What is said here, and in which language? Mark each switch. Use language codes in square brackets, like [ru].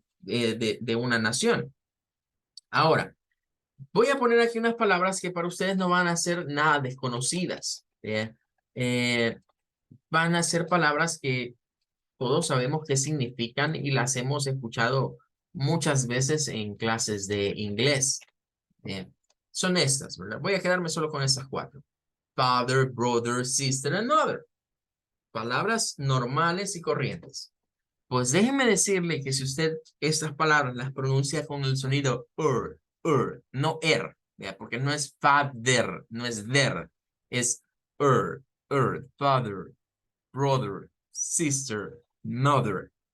[es] De una nación. Ahora, voy a poner aquí unas palabras que para ustedes no van a ser nada desconocidas. Eh, Van a ser palabras que todos sabemos qué significan y las hemos escuchado muchas veces en clases de inglés. Son estas, ¿verdad? Voy a quedarme solo con estas cuatro. [en] Father, brother, sister, and mother. [es] Palabras normales y corrientes. Pues déjeme decirle que si usted estas palabras las pronuncia con el sonido no ¿ya? Porque no es father, no es der, es father, brother, sister, mother.